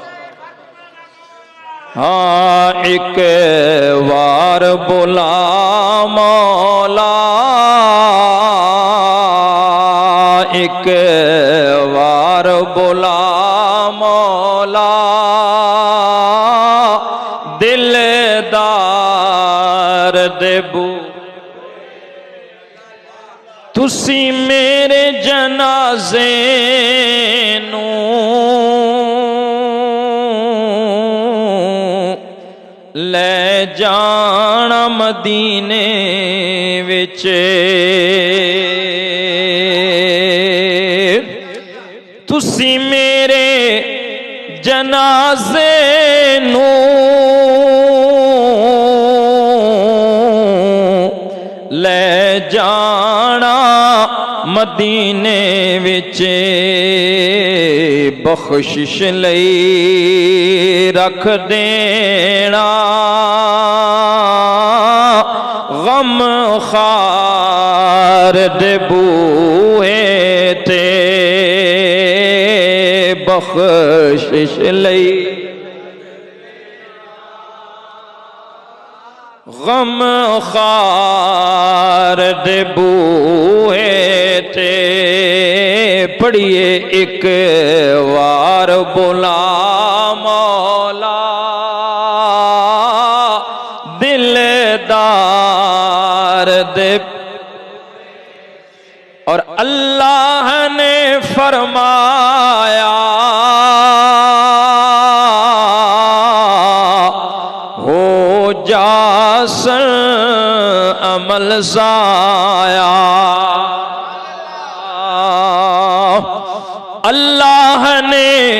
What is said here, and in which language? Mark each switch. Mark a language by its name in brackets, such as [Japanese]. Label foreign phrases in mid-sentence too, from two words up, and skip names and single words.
[Punjabi] ہاں ایک وار بلا مولا، ایک وار بلا مولا، دلدار دے بو، تسی میرے جنازے نو لے جانا مدینے وچ، تسی میرے جنازے نو لے جانا مدینے وچ، بخشش لئی رکھ دینا غم خار دے بوہے تے، بخشش لئی غم خار دے بوہے تے، پڑھیے ایک وار بلا مولا، دلدار دے، [Urdu] اور اللہ نے فرمایا [Punjabi] ہو جاسن عمل ضائع، اللہ نے